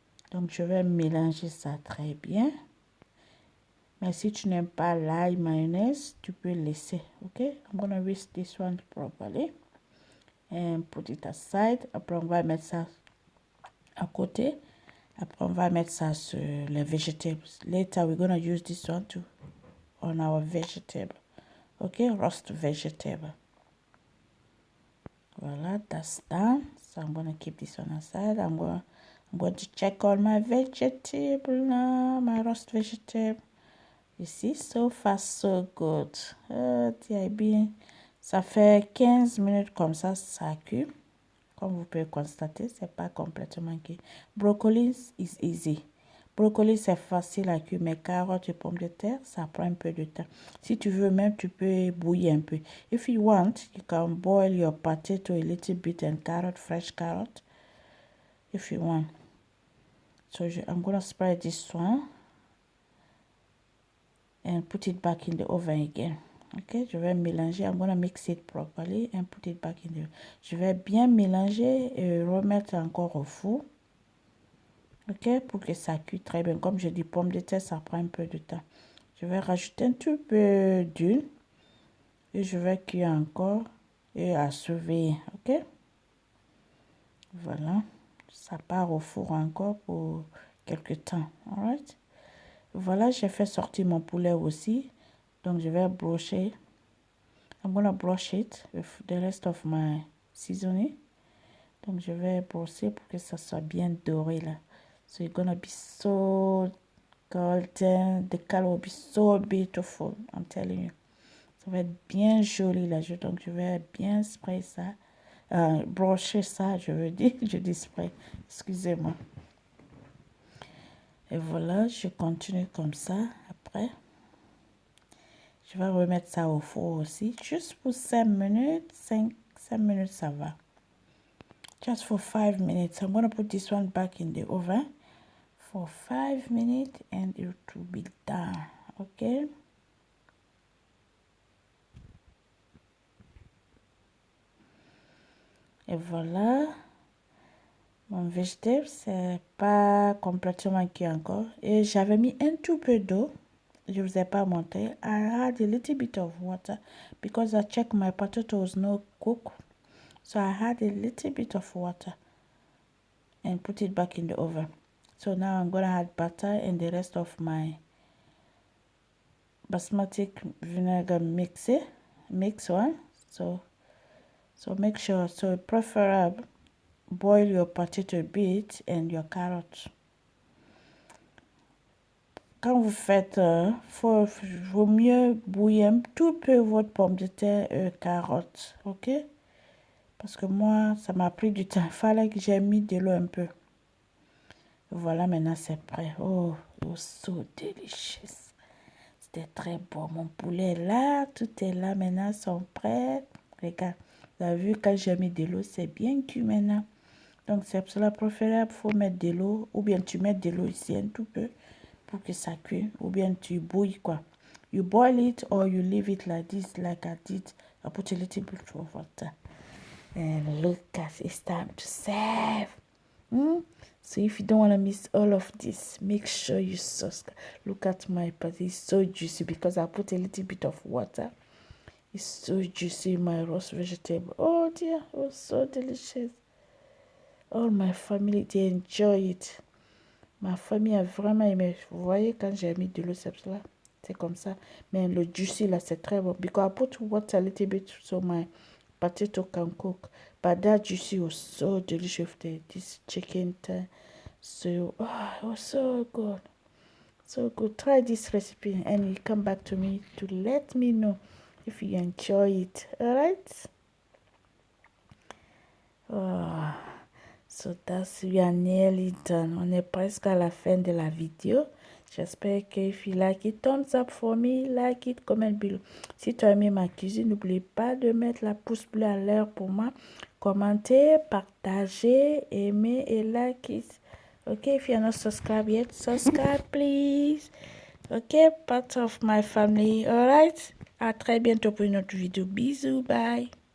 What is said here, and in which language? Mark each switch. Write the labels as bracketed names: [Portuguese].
[French] Donc, je vais mélanger ça très bien. Mais si tu n'aimes pas l'ail mayonnaise, tu peux laisser. OK? [English] I'm going to whisk this one properly. and put it aside. [French] Après, on va mettre ça à côté. Après, on va mettre ça sur les vegetables. [English] Later, we're going to use this one too on our vegetable. Okay, roast vegetable. Voila, that's done. So I'm going to keep this one aside. I'm going to check all my vegetable now, my roast vegetable. You see, so far so good. bien. [French] Ça fait 15 minutes comme ça cuit. Comme vous pouvez constater, c'est pas complètement cuit. [English] Brocoli is easy. [French] Brocoli, c'est facile à cuire, mais carottes et pommes de terre, ça prend un peu de temps. Si tu veux même, tu peux bouillir un peu. [English] If you want, you can boil your potato a little bit and carrot, fresh carrot, if you want. So I'm going to spread this one and put it back in the oven again. Ok, [French] je vais mélanger. [English] I'm going to mix it properly and put it back in the... [French] Je vais bien mélanger et remettre encore au four. Ok, pour que ça cuit très bien. Comme je dis, pommes de terre, ça prend un peu de temps. Je vais rajouter un tout peu d'huile et je vais cuire encore et à surveiller. Ok, voilà. Ça part au four encore pour quelques temps. Alright. Voilà, j'ai fait sortir mon poulet aussi. Donc, je vais brocher. [English] I'm gonna brush it with the rest of my seasoning. [French] Donc, je vais brosser pour que ça soit bien doré là. [English] So, it's gonna be so golden. The color will be so beautiful. I'm telling you. [French] Ça va être bien joli là. Donc, je vais bien spray ça. Brocher ça, je veux dire. Je dis spray. Excusez-moi. Et voilà, je continue comme ça. Après, je vais remettre ça au four aussi. Juste pour 5 minutes. 5 minutes, ça va. [English] Just for 5 minutes. I'm going to put this one back in the oven for 5 minutes and it will be done. Okay. [French] Et voilà. Mon végétable, c'est pas complètement cuit encore. Et j'avais mis un tout peu d'eau. Je vous ai pas montré. [English] I had a little bit of water because I checked my potatoes no cook. So I had a little bit of water and put it back in the oven. So now I'm going to add butter and the rest of my basmati vinegar mix one. So make sure, so preferable, boil your potato bit and your carrot. [French] Quand vous faites, vaut mieux bouillir un tout peu votre pomme de terre et carottes, ok? Parce que moi, ça m'a pris du temps. Il fallait que j'ai mis de l'eau un peu. Voilà, maintenant c'est prêt. [English] Oh, so delicious. [French] C'était très bon. Mon poulet est là, tout est là maintenant, ils sont prêts. Regarde, vous avez vu, quand j'ai mis de l'eau, c'est bien cuit maintenant. Donc c'est pour cela préférable, il faut mettre de l'eau, ou bien tu mets de l'eau ici un tout peu pour que ça cuise, ou bien tu bouilles quoi. [English] You boil it or you leave it like this, like I did. I put a little bit of water. And look at it's time to serve. So if you don't want to miss all of this, make sure you subscribe. Look at my patty, it's so juicy because I put a little bit of water. It's so juicy, my roast vegetable. Oh dear, it was so delicious. All my family, they enjoy it. [French] Ma famille a vraiment aimé. Vous voyez, quand j'ai mis de l'eau, c'est comme ça. Mais le juicy là, c'est très bon. [English] Because I put water a little bit so my potato can cook. But that juicy was so delicious with this chicken. So, it was so good. So good. Try this recipe and you come back to me to let me know if you enjoy it. Alright? Oh. So that's, we are nearly done. [French] On est presque à la fin de la vidéo. J'espère que [English] if you like it, thumbs up for me, like it, comment below. [French] Si tu as aimé ma cuisine, n'oublie pas de mettre la pouce bleu à l'air pour moi. Commentez, partagez, aimez et like it. [English] Okay, if you're not subscribed yet, subscribe please. Okay, part of my family. Alright? [French] À très bientôt pour une autre vidéo. Bisous, bye.